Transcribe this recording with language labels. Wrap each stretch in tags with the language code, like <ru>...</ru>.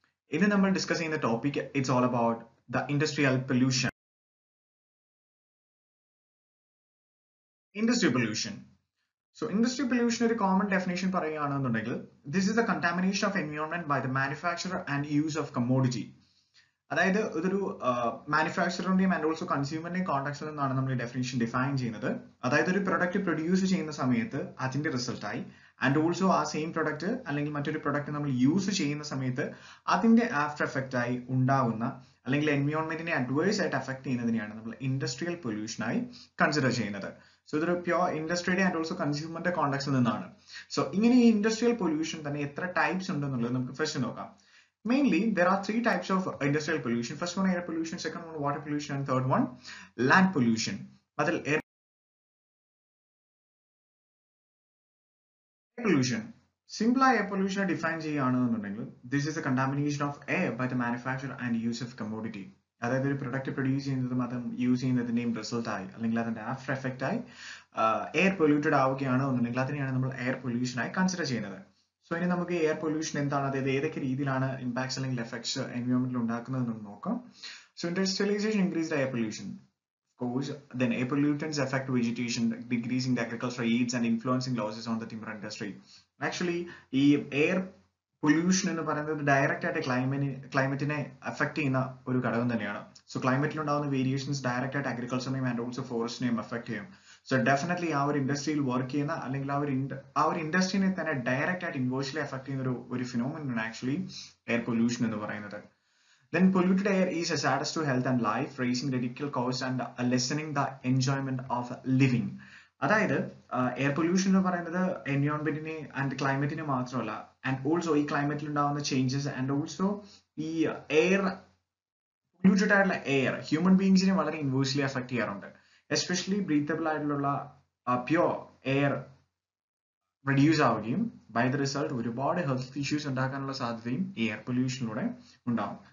<en>In the number discussing the topic, it's all about the industrial pollution. Industry pollution. So industry pollution</en> <ml>ഒരു</ml> <en>common definition</en> <ml>പറയുകയാണെന്നുണ്ടെങ്കിൽ</ml> <en>this is the contamination of environment by the manufacturer and use of commodity.</en> <ml>അതായത് ഇതൊരു മാനുഫാക്ചറിന്റെയും and also കൺസ്യൂമറിന്റെയും കോൺടാക്സിൽ നിന്നാണ് നമ്മൾ ഈ definition define ചെയ്യുന്നത്. അതായത് ഒരു പ്രൊഡക്റ്റ് പ്രൊഡ്യൂസ് ചെയ്യുന്ന സമയത്ത് അതിന്റെ റിസൾട്ടായി ആൻഡ് ഓൾസോ ആ സെയിം പ്രൊഡക്റ്റ് അല്ലെങ്കിൽ മറ്റൊരു പ്രൊഡക്റ്റ് നമ്മൾ യൂസ് ചെയ്യുന്ന സമയത്ത് അതിന്റെ ആഫ്റ്റർ എഫക്റ്റ് ആയി ഉണ്ടാവുന്ന അല്ലെങ്കിൽ എൻവയോൺമെന്റിനെ അഡ്വേഴ്സ് ആയിട്ട് അഫക്ട് ചെയ്യുന്നതിനെയാണ് നമ്മൾ ഇൻഡസ്ട്രിയൽ പൊല്യൂഷൻ ആയി കൺസിഡർ ചെയ്യുന്നത്. സോ ഇതൊരു പ്യോർ ഇൻഡസ്ട്രിയുടെ ആൻഡ് ഓൾസോ കൺസ്യൂമറിന്റെ കോൺടാക്സിൽ നിന്നാണ്. സോ ഇങ്ങനെ ഈ ഇൻഡസ്ട്രിയൽ പൊല്യൂഷൻ തന്നെ എത്ര ടൈപ്സ് ഉണ്ടെന്നുള്ളത് നമുക്ക് ഫസ്റ്റ് നോക്കാം.</ml> <en>Mainly, there are three types of industrial pollution. First one, air pollution. Second one, water pollution. And third one, land pollution. But air pollution. Simple air pollution defines this is the contamination of air by the manufacturer and use of commodity.</en> <ml>അതായത് ഒരു product produce ചെയ്യുന്നതും അത് use ചെയ്യുന്നതിന്റെയും result ആയി അല്ലെങ്കിൽ അതിന്റെ after effect ആയി air polluted ആവുകയാണെന്നുണ്ടെങ്കിൽ അതിനെയാണ് നമ്മൾ എയർ പൊല്യൂഷൻ ആയി കൺസിഡർ ചെയ്യുന്നത്. സോ ഇനി നമുക്ക് എയർ പൊല്യൂഷൻ എന്താണ്, അതായത് ഏതൊക്കെ രീതിയിലാണ് ഇമ്പാക്ട്സ് അല്ലെങ്കിൽ എഫക്ട്സ് എൻവയോൺമെന്റിൽ ഉണ്ടാക്കുന്നത് എന്ന് നോക്കാം.</ml> <en>So industrialisation increased air pollution. Of course, then air pollutants affect vegetation, decreasing the agricultural yields and influencing losses on the timber industry.</en> <ml>Actually, ഈ എയർ പൊല്യൂഷൻ എന്ന് പറയുന്നത് ഡയറക്റ്റ് ആയിട്ട് ക്ലൈമറ്റിനെ അഫക്ട് ചെയ്യുന്ന ഒരു ഘടകം തന്നെയാണ്. സോ ക്ലൈമറ്റിൽ ഉണ്ടാകുന്ന വേരിയേഷൻസ് ഡയറക്റ്റ് ആയിട്ട് അഗ്രികൾച്ചറിനെയും ആൻഡ് ഓൾസോ ഫോറസ്റ്റിനെയും അഫക്ട് ചെയ്യും. സോ ഡെഫിനറ്റ്ലി ആ ഒരു ഇൻഡസ്ട്രിയിൽ വർക്ക് ചെയ്യുന്ന അല്ലെങ്കിൽ ആ ഒരു ഇൻഡസ്ട്രീനെ തന്നെ ഡയറക്റ്റ് ആയിട്ട് ഇൻവേഴ്സ്ലി അഫക്ട് ചെയ്യുന്ന ഒരു ഫിനോമിനൻ ആക്ച്വലി എയർ പൊല്യൂഷൻ എന്ന് പറയുന്നത്.</ml> <en>Then polluted air is hazardous to health and life, raising radical costs and lessening the enjoyment of living.</en> <ml>അതായത് എയർ പൊല്യൂഷൻ എന്ന് പറയുന്നത് എൻവയോൺമെന്റിനെ ആൻഡ് ക്ലൈമറ്റിനെ മാത്രമല്ല, ആൻഡ് ഓൾസോ ഈ ക്ലൈമറ്റിൽ ഉണ്ടാകുന്ന ചേഞ്ചസ് ആൻഡ് ഓൾസോ ഈ എയർ പൊല്യൂട്ടഡ് ആയിട്ടുള്ള എയർ ഹ്യൂമൻ ബീങ്സിനെ വളരെ ഇൻവേഴ്സ്ലി അഫക്ട് ചെയ്യാറുണ്ട്. എസ്പെഷ്യലി ബ്രീത്തബിൾ ആയിട്ടുള്ള പ്യോർ എയർ റെഡ്യൂസ് ആവുകയും ബൈ ദ റിസൾട്ട് ഒരുപാട് ഹെൽത്ത് ഇഷ്യൂസ് ഉണ്ടാക്കാനുള്ള സാധ്യതയും ഈ എയർ പൊല്യൂഷനിലൂടെ ഉണ്ടാവും.</ml>